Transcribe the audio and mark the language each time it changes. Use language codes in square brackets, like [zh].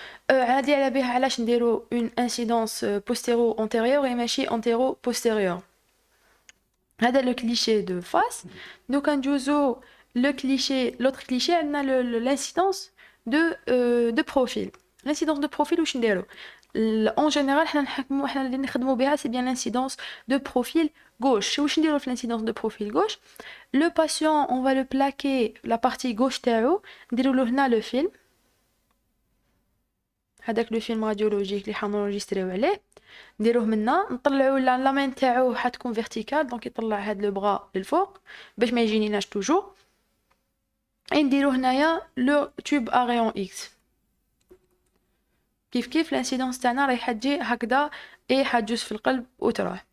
[ar] هادي على بها علاش نديرو اون انسيدونس بوستيرو انتيريور اي ماشي انتيرو بوستيريور. هذا لو كليشي دو فاس. دوكا ندوزو لو كليشي لوتر كليشي عندنا [fr] l'incidence de profil. L'incidence de profil [ar] واش نديرو [fr] en général [ar] حنا اللي نخدموا بها [fr] c'est bien l'incidence de profil gauche. [ar] واش نديرو في [fr] l'incidence de profil gauche le patient on va le plaquer la partie gauche [ar] تاعو نديرو له هنا [fr] le film [ar] هذاك لو فيلم راديولوجيك اللي حنونجستريو عليه نديروه منا نطلعوا لا مين تاعو حتكون فيرتيكال دونك يطلع هاد لو بغا للفوق باش ما يجينيناش توجور نديرو هنايا لو تيوب ا ريون اكس كيف الانسيدونس تاعنا رايحه تجي هكذا اي حتجوز في القلب وتروح.